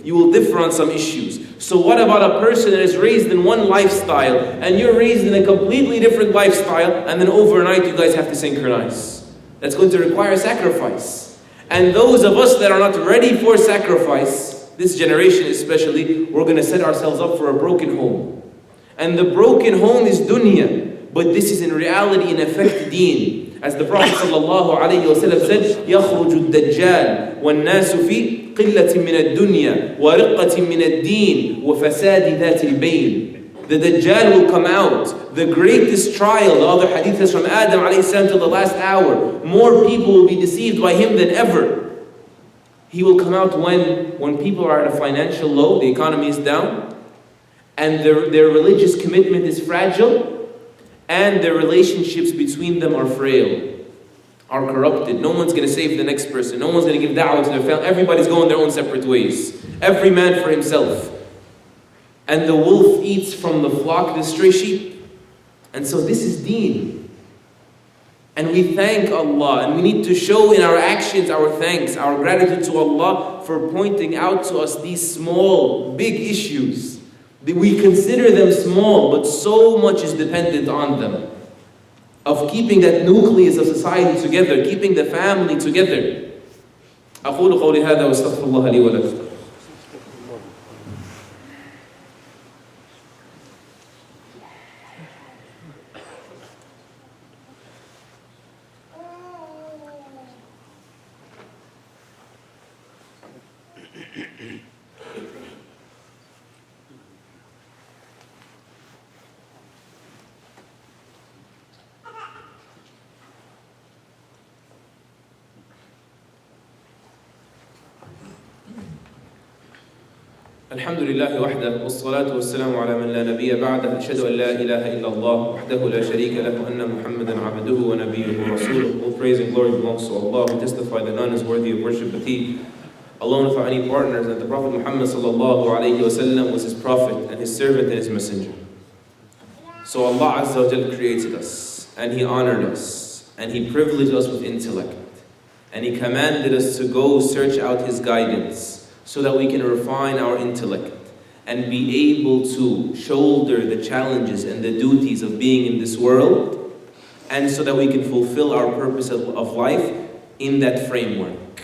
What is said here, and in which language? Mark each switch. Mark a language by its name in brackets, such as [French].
[English] You will differ on some issues. So what about a person that is raised in one lifestyle, and you're raised in a completely different lifestyle, and then overnight you guys have to synchronize? That's going to require sacrifice. And those of us that are not ready for sacrifice, this generation especially, we're going to set ourselves up for a broken home. And the broken home is dunya, but this is in reality in effect deen. As the Prophet ﷺ said, [Arabic] يَخْرُجُ الدَّجَّالِ وَالنَّاسُ فِي قِلَّةٍ مِّنَ الدُّنْيَا وَرِقَّةٍ مِّنَ الدِّينِ وَفَسَادِ ذَاتِ الْبَيْنِ. [English] The Dajjal will come out. The greatest trial, the other hadith is from Adam alayhi till the last hour. More people will be deceived by him than ever. He will come out when people are at a financial low, the economy is down, and their religious commitment is fragile, and their relationships between them are frail, are corrupted. No one's going to save the next person. No one's going to give da'wah to their family. Everybody's going their own separate ways. Every man for himself. And the wolf eats from the flock, the stray sheep. And so this is deen. And we thank Allah, and we need to show in our actions our thanks, our gratitude to Allah for pointing out to us these small, big issues. We consider them small, but so much is dependent on them. of keeping that nucleus of society together, keeping the family together. [Arabic] أقول قولي هذا واستغفر الله لي ولكم. الحمد لله وحده والصلاة والسلام على من لا نبي بعده أشهد أن لا إله إلا الله وحده لا شريك له وأن محمدا عبده ونبيه ورسوله. [English] All praise and glory belongs to Allah. We testify that none is worthy of worship but He, alone without any partners, and the Prophet Muhammad sallallahu alayhi wa sallam was His Prophet and His servant and His messenger. So Allah Azza wa Jal created us, and He honored us, and He privileged us with intellect, and He commanded us to go search out His guidance, so that we can refine our intellect and be able to shoulder the challenges and the duties of being in this world, and so that we can fulfill our purpose of life in that framework.